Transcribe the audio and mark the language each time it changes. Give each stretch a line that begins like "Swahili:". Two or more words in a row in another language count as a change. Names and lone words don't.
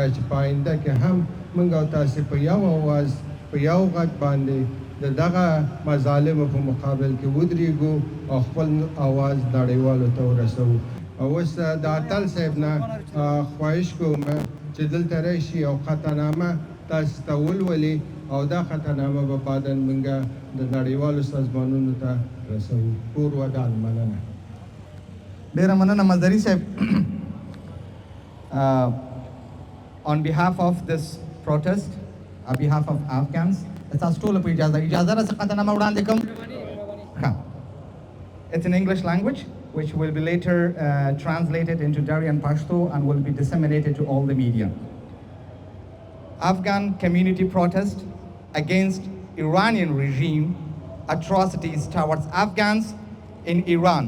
Pashto: چې په آینده کې هم موږ او تاسې په یو اواز په یو غږ باندې د دغه مظالمو په مقابل کې ودرېږو او خپل اواز نړیوالو ته ورسوو او اوس د اتل صاحب نه خواهش کوم چې دلته راشي او قطعنامه تاسو ته ولولي او دا قطعنامه به بعداً موږ د نړیوالو سازمانونو ته رسوو کور ودان مننه ډېره مننه مزدري صاحب
English: on behalf of this protest on behalf of Afghans
Pashto: تاسو ټول په اجازه را څخه قطعنامه وړاندې کوم
English: It's in English language which will be later translated into Dari and Pashto and will be disseminated to all the media. Afghan community protest against Iranian regime atrocities towards Afghans in Iran.